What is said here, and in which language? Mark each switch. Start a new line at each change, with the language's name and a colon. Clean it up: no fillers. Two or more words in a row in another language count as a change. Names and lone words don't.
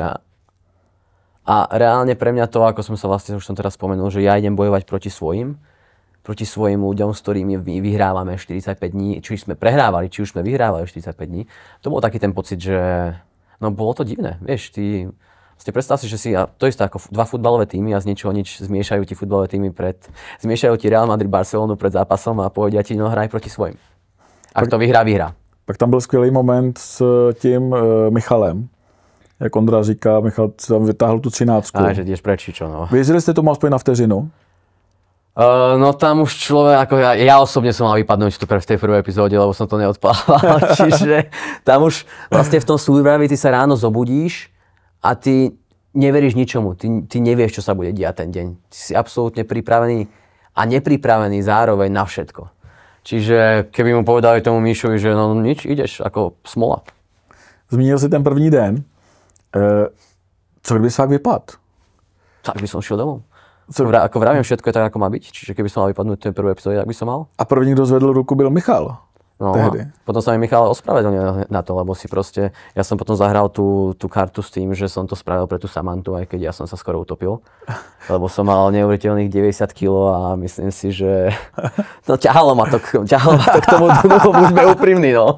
Slovak: A reálne pre mňa to, ako som sa vlastne už som teraz spomenul, že ja idem bojovať proti svojim ľuďom, s ktorými vyhrávame 45 dní, či už sme prehrávali, či už sme vyhrávali 45 dní. To bol taký ten pocit, že no bolo to divné, vieš, ty predstav si, že si, a to isté ako dva futbalové týmy a z ničoho nič zmiešajú ti futbalové týmy zmiešajú ti Real Madrid Barcelonu pred zápasom a povedia ti, no hraj proti svojim. Ak to vyhrá, vyhrá.
Czech: Pak tam byl skvělý moment s tím Michalem. Jak Ondra říká, Michal tam vytáhl tu 13.
Slovak: A že ideš preč, čo no.
Czech: Věřili jste tomu aspoň na vteřinu?
Slovak: No tam už človek, ako ja osobne som mal vypadnúť v tej prvej epizóde, lebo som to neodplával. Čiže tam už vlastne v tom Survivori ty sa ráno zobudíš a ty neveríš ničomu. Ty nevieš, čo sa bude diať ten deň. Ty si absolútne pripravený a nepripravený zároveň na všetko. Čiže keby mu povedali tomu Míšovi, že no nič, ideš ako smola.
Czech: Zmínil si ten první den. Co kdyby sa tak vypadl?
Slovak: Tak by som šiel domov. Ako vravím, všetko je tak, ako má byť. Čiže keby som mal vypadnúť v tej prvej epizóde, tak by som mal.
Czech: A první, kto zvedl ruku, byl Michal.
Slovak: No, potom sa mi Michal ospravedlnil na to, lebo si proste, ja som potom zahral tú kartu s tým, že som to spravil pre tú Samantu, aj keď ja som sa skoro utopil. Lebo som mal neuveriteľných 90 kg a myslím si, že no, ťahalo ma to k tomu dnu, buďme úprimní, no.